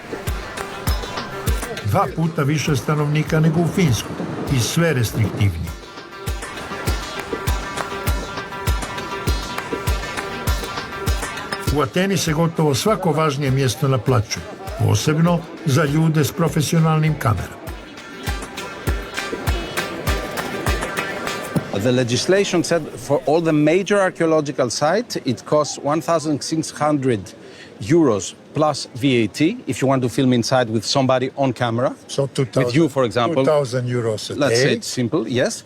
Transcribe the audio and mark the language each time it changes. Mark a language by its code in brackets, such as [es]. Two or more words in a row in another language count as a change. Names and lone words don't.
[hr] 2 puta više stanovnika nego u Finskoj i sve restriktivnije. U Ateni se gotovo svako važnije mjesto naplaćuje, posebno za ljude s profesionalnim kamerama. [en] The legislation said for all the major archaeological sites, it costs 1,600 euros plus VAT if you want to film inside with somebody on camera. So 2,000. With you, for example. 2,000 euros a Let's day. say it's simple, yes.